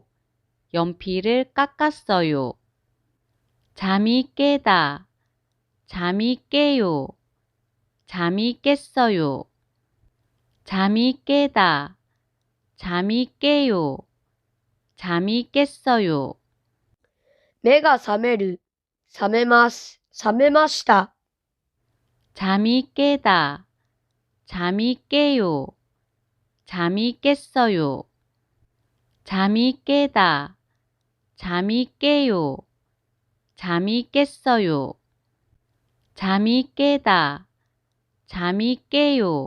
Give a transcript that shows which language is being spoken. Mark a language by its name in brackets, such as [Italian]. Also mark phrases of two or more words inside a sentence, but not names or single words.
[Korean] 연필을 깎았어요. 잠이 깨다. 잠이 깨요. 잠이 깼어요. 잠이 깨다. 잠이 깨요. 잠이 깼어요. [Japanese] 目が覚める、覚めます、覚めました。 [Korean] 잠이 깨다. 잠이 깨요. 잠이 깼어요. 잠이 깨다. 잠이 깨요. 잠이 깼어요. 잠이 깨다. 잠이 깨요.